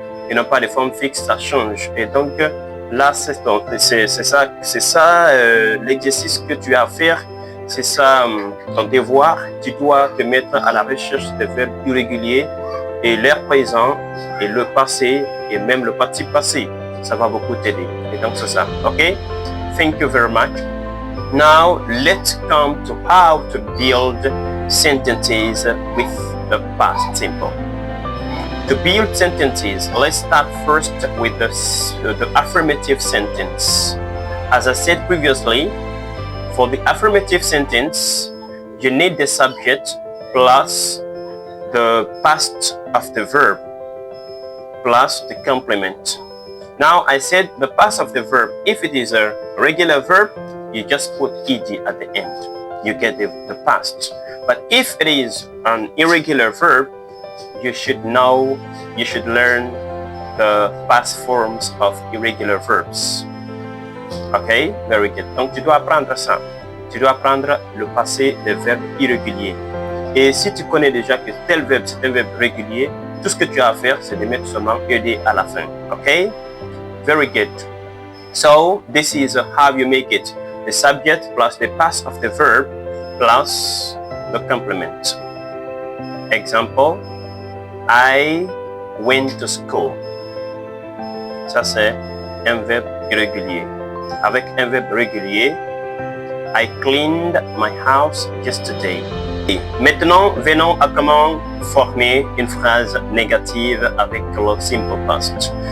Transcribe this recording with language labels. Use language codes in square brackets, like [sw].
[fr] Ils n'ont pas de forme fixe, ça change. Et donc, là, c'est ça l'exercice que tu as à faire. C'est ça ton devoir. Tu dois te mettre à la recherche des verbes irréguliers et leur présent et le passé et même le participe passé. Ça va beaucoup t'aider. Et donc, c'est ça. OK? [en] Thank you very much. Now, let's come to how to build sentences with the past simple. To build sentences, let's start first with the affirmative sentence. As I said previously, for the affirmative sentence, you need the subject plus the past of the verb plus the complement. Now, I said the past of the verb, if it is a regular verb, you just put ed at the end. You get the past. But if it is an irregular verb, you should learn the past forms of irregular verbs. Okay? Very good. [fr] Donc, tu dois apprendre ça. Tu dois apprendre le passé des verbes irréguliers. Et si tu connais déjà que tel verbe, c'est un verbe régulier, tout ce que tu as à faire, c'est de mettre seulement ed à la fin. [en] Okay? Very good. So, this is how you make it. The subject plus the past of the verb plus the complement. Example, I went to school. [fr] Ça, c'est un verbe irrégulier. Avec un verbe régulier, [en] I cleaned my house yesterday. [fr] Et maintenant, venons à comment former une phrase négative avec le simple past.